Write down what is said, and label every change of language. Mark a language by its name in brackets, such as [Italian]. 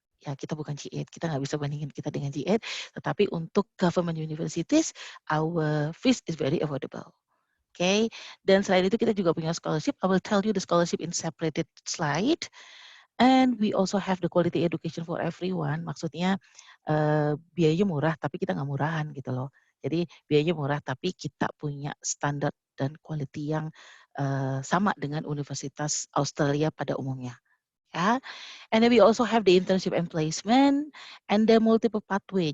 [Indonesian] Ya kita bukan G8, kita nggak bisa bandingin kita dengan G8. Tetapi untuk government universities, [English] our fees is very affordable. [Indonesian] Okay, dan selain itu kita juga punya scholarship. [English] I will tell you the scholarship in separated slide. And we also have the quality education for everyone. [Indonesian] Maksudnya biayanya murah, tapi kita nggak murahan gitu loh. Jadi biayanya murah, tapi kita punya standar dan quality yang sama dengan Universitas Australia pada umumnya. [English] Ya, and then we also have the internship and placement and the multiple pathway.